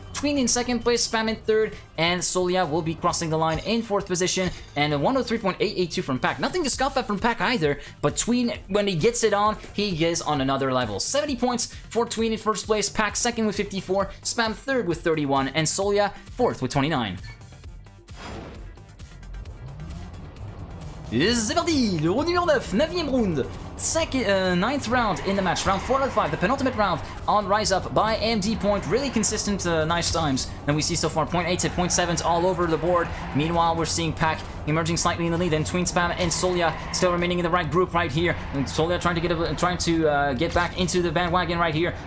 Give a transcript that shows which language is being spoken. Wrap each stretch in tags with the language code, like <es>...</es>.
<en>Tween in second place, Spam in third, and Soulja will be crossing the line in fourth position, and a 103.882 from Pack. Nothing to scoff at from Pack either, but Tween, when he gets it on, he is on another level. 70 points for Tween in first place, Pack second with 54, Spam third with 31, and Soulja fourth with 29.</en> <fr>C'est parti, le round numéro 9, 9e round.</fr> <en>Ninth round in the match, round 4 out of 5, the penultimate round on Rise Up by MD Point. Really consistent, nice times. And we see so far 0.8s and 0.7s all over the board. Meanwhile, we're seeing Pac emerging slightly in the lead, and Tween, Spam, and Soulja still remaining in the right group right here. And Soulja trying to get back into the bandwagon right here.</en>